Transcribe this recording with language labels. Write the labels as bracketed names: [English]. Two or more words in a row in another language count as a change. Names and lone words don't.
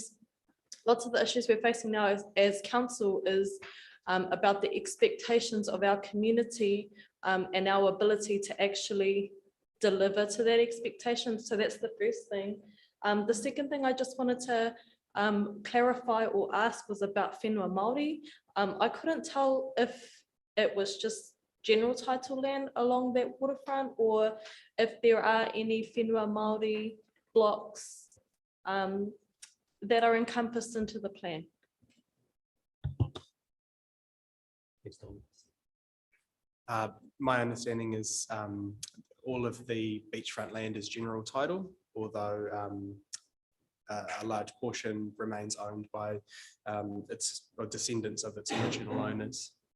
[English] Lots of the issues we're facing now as council is about the expectations of our community and our ability to actually deliver to that expectation. So that's the first thing. The second thing I just wanted to clarify or ask was about [Māori] whenua Māori. [English] I couldn't tell if it was just general title land along that waterfront, or if there are any [Māori] whenua Māori [English] blocks that are encompassed into the plan. My understanding is all of the beachfront land is general title, although a large portion remains owned by its or descendants of its original owners.